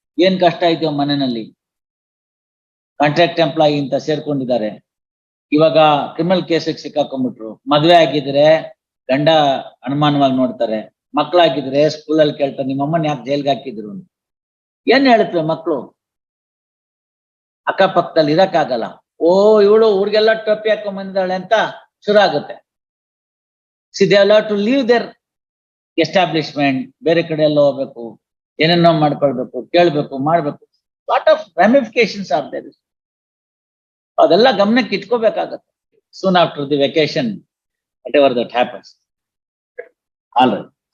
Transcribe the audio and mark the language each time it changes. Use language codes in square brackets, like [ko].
[kn] ಏನ್ ಕಷ್ಟ ಇದೆಯೋ ಮನೆಯಲ್ಲಿ. ಕಾಂಟ್ರಾಕ್ಟ್ ಎಂಪ್ಲಾಯಿ ಅಂತ ಸೇರ್ಕೊಂಡಿದ್ದಾರೆ, ಇವಾಗ ಕ್ರಿಮಿನಲ್ ಕೇಸಿಗೆ ಸಿಕ್ಕಾಕೊಂಡ್ಬಿಟ್ರು. ಮದ್ವೆ ಆಗಿದ್ರೆ ಗಂಡ ಅನುಮಾನವಾಗಿ ನೋಡ್ತಾರೆ, ಮಕ್ಕಳಾಗಿದ್ರೆ ಸ್ಕೂಲಲ್ಲಿ ಕೇಳ್ತಾರೆ, ನಿಮ್ಮಮ್ಮನ ಯಾಕೆ ಜೈಲ್ಗೆ ಹಾಕಿದ್ರು ಅಂತ. ಏನ್ ಹೇಳುತ್ತವೆ ಮಕ್ಕಳು? ಅಕ್ಕಪಕ್ಕದಲ್ಲಿ ಇರಕ್ಕಾಗಲ್ಲ. ಓ ಇವಳು ಊರಿಗೆಲ್ಲ ಟೊಪ್ಪಿ ಹಾಕೊಂಡ್ ಬಂದಿದ್ದಾಳೆ ಅಂತ ಶುರು ಆಗುತ್ತೆ. [en] See, they have to leave their establishment, [kn] ಬೇರೆ ಕಡೆ ಎಲ್ಲ ಹೋಗ್ಬೇಕು, ಏನೇನೋ ಮಾಡ್ಕೊಳ್ಬೇಕು, ಕೇಳ್ಬೇಕು, ಮಾಡ್ಬೇಕು. [en] Lot of ramifications are there. [kn] ಅದೆಲ್ಲ ಗಮನಕ್ಕೆ ಇಟ್ಕೋಬೇಕಾಗತ್ತೆ. [en] Soon after the vacation, whatever that happens. All right.